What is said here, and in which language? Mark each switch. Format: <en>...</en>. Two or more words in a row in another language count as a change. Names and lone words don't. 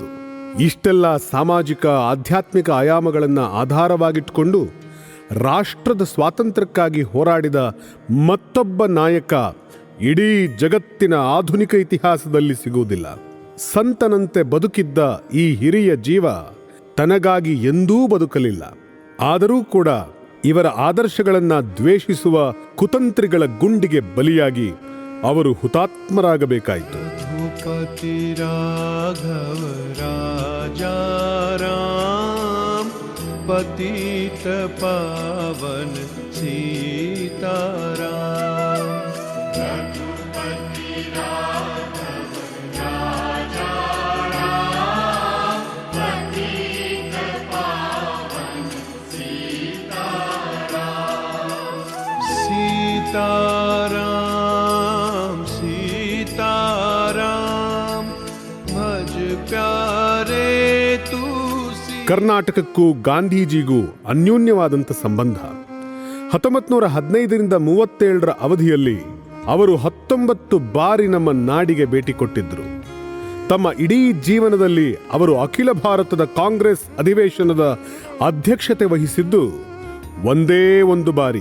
<kn>ಇಷ್ಟೆಲ್ಲ ಸಾಮಾಜಿಕ, ಆಧ್ಯಾತ್ಮಿಕ ಆಯಾಮಗಳನ್ನು ಆಧಾರವಾಗಿಟ್ಟುಕೊಂಡು ರಾಷ್ಟ್ರದ ಸ್ವಾತಂತ್ರ್ಯಕ್ಕಾಗಿ ಹೋರಾಡಿದ ಮತ್ತೊಬ್ಬ ನಾಯಕ ಇಡೀ ಜಗತ್ತಿನ ಆಧುನಿಕ ಇತಿಹಾಸದಲ್ಲಿ ಸಿಗುವುದಿಲ್ಲ. ಸಂತನಂತೆ ಬದುಕಿದ್ದ ಈ ಹಿರಿಯ ಜೀವ ತನಗಾಗಿ ಎಂದೂ ಬದುಕಲಿಲ್ಲ. ಆದರೂ ಕೂಡ ಇವರ ಆದರ್ಶಗಳನ್ನು ದ್ವೇಷಿಸುವ ಕುತಂತ್ರಿಗಳ ಗುಂಡಿಗೆ ಬಲಿಯಾಗಿ ಅವರು ಹುತಾತ್ಮರಾಗಬೇಕಾಯಿತು.</kn> <hi>पतित पावन सीताराम, रघुपति राघव राजा राम, पतित पावन सीताराम, सीताराम सीताराम, भज प्यारे तू.</hi> <kn>ಕರ್ನಾಟಕಕ್ಕೂ ಗಾಂಧೀಜಿಗೂ ಅನ್ಯೋನ್ಯವಾದಂಥ ಸಂಬಂಧ. 1915ರಿಂದ 37ರ ಅವಧಿಯಲ್ಲಿ ಅವರು 19 ಬಾರಿ ನಮ್ಮ ನಾಡಿಗೆ ಭೇಟಿ ಕೊಟ್ಟಿದ್ದರು. ತಮ್ಮ ಇಡೀ ಜೀವನದಲ್ಲಿ ಅವರು ಅಖಿಲ ಭಾರತದ ಕಾಂಗ್ರೆಸ್ ಅಧಿವೇಶನದ ಅಧ್ಯಕ್ಷತೆ ವಹಿಸಿದ್ದು ಒಂದೇ ಒಂದು ಬಾರಿ.</kn>